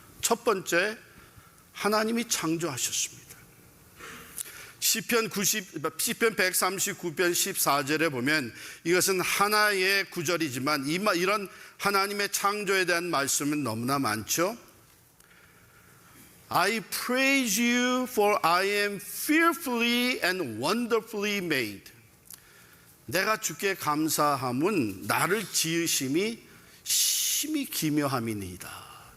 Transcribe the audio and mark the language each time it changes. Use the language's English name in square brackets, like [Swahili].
[Korean] 첫 번째, 하나님이 창조하셨습니다. 시편 139편 14절에 보면 이것은 하나의 구절이지만 이런 하나님의 창조에 대한 말씀은 너무나 많죠. [English] I praise you for I am fearfully and wonderfully made. [Korean] 내가 주께 감사함은 나를 지으심이 심히 기묘함이니이다.